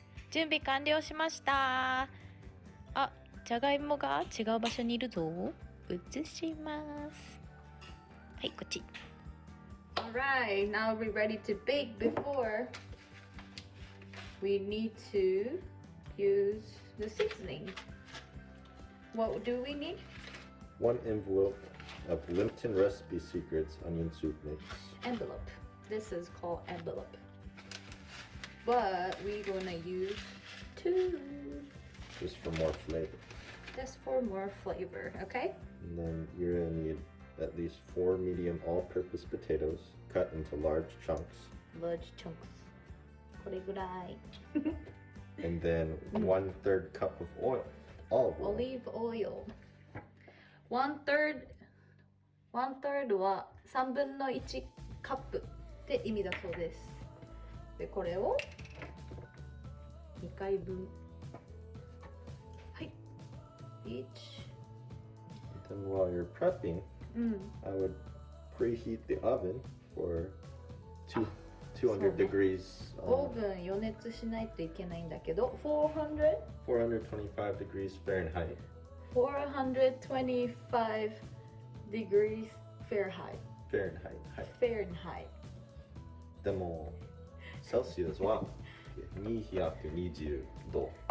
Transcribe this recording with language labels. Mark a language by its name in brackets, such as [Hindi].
[Japanese] 準備完了しました。あ、じゃがいもが違う場所にいるぞ。移します。はい、こっち。 [English] Alright, now we're ready to bake. Before we need to use the seasoning. What do we need? 1 envelope of Lipton Recipe Secrets onion soup mix. Envelope. This is called envelope. But we're gonna use 2. Just for more flavor. Just for more flavor, okay? And then you're going to need at least 4 medium all-purpose potatoes cut into large chunks. Large chunks. [Japanese] これぐらい。 [English] And then 1/3 cup of oil. Olive oil. Olive oil. [Japanese] 1/3 は3分の1カップって意味だそうです。で、これを2回分 [English] each. Then while you're prepping, I would preheat the oven for 200 degrees. [Japanese] オーブン予熱しないといけないんだけど、400? [English] 425 degrees Fahrenheit. 425 degrees Fahrenheit. Fahrenheit. [Japanese] でも、セルシウスは220度。